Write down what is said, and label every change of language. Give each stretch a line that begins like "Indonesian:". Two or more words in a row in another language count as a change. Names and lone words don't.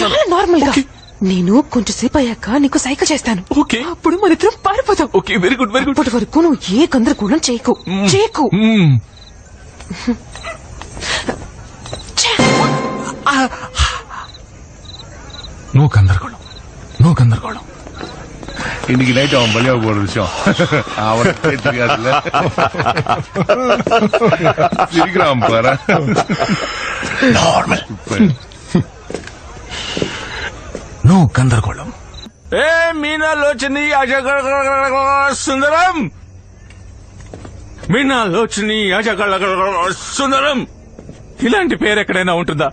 Telugu: చాలా నార్మల్ గా. నేను కొంచెం సేపు అయ్యాక నీకు సైగ చేస్తాను. ఓకే. అప్పుడు మన ఇద్దరం పారిపోతాం.
English: okay, very good very good.
Telugu: అప్పటి వరకు నువ్వు ఏ గందరగోళం చేయకు. నో గందరగోళం.
Tamil: இன்னைக்கு நைட் அவன் பலியாக போற விஷயம் அவனுக்கு தெரியாதுல்ல. சிரிக்கிறான் பாரு.
Telugu: నార్మల్. నో గందరగోళం. ఏ మీనాలోచని సుందరం, మీనాలోచని సుందరం, ఇలాంటి పేరు ఎక్కడైనా ఉంటుందా?